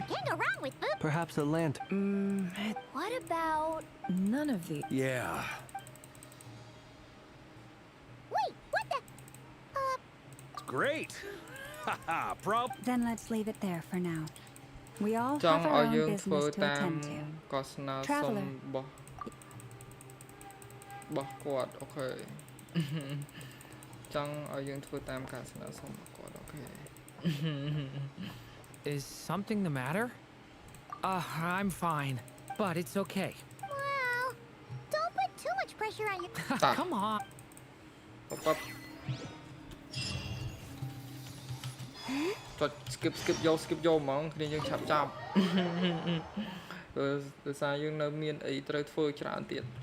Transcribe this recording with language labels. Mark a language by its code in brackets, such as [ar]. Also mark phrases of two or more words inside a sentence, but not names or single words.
[en] Hang around with them. Perhaps a lantern. What about... None of the... Yeah. Wait, what the... Great. Haha, Then let's leave it there for now. We all [km] ចង់ [en] have [km] ឲ្យ [en] our [km] យើង [en] own [km] ធ្វើ [en] business to [km] តាម [en] attend to. [km] ក៏ស្នើសុំ [en] Traveler. [km] របស់គាត់អូខេ ចង់ឲ្យយើងធ្វើតាមការស្នើសុំរបស់គាត់អូខេ [en] Is something the matter? I'm fine, but it's okay. Well, don't put too much pressure on your... Come on. [km] ป๊ប់ចុច skip យកហ្មងគ្នាយើងឆាប់ចាប់ ដោយសារយើងនៅមានអីត្រូវធ្វើច្រើនទៀត